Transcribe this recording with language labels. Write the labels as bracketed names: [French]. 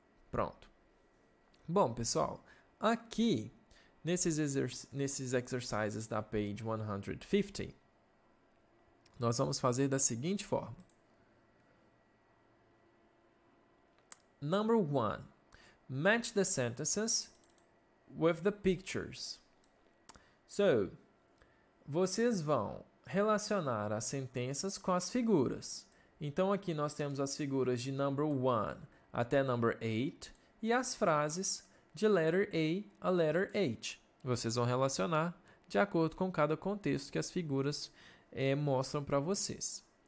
[Portuguese] Pronto. Bom, pessoal, aqui nesses exercises da page 150, nós vamos fazer da seguinte forma. Number 1. [English] Match the sentences with the pictures. [Portuguese] So, vocês vão relacionar as sentenças com as figuras. Então, aqui nós temos as figuras de number 1 até number 8 e as frases de letter A a letter H. Vocês vão relacionar de acordo com cada contexto que as figuras mostram para vocês.